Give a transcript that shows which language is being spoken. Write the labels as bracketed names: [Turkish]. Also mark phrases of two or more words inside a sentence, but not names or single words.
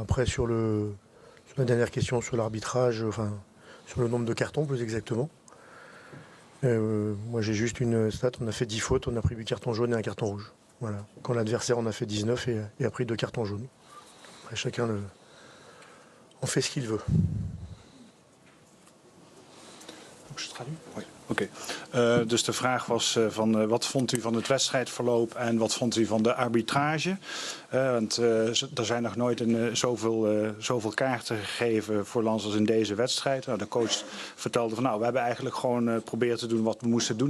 [French] Après, sur la dernière question, sur l'arbitrage, enfin, sur le nombre de cartons plus exactement, moi j'ai juste une stat, on a fait 10 fautes, on a pris 8 cartons jaunes et un carton rouge. Voilà. Quand l'adversaire en a fait 19 et a pris 2 cartons jaunes. Après, chacun en fait ce qu'il veut. Je traduis? Oui. [Dutch] Oké. Dus de vraag was van wat vond u van het wedstrijdverloop en wat vond u van de arbitrage? Want er zijn nog nooit zoveel kaarten gegeven voor Lens als in deze wedstrijd. Nou, de coach vertelde van we hebben eigenlijk gewoon geprobeerd te doen wat we moesten doen.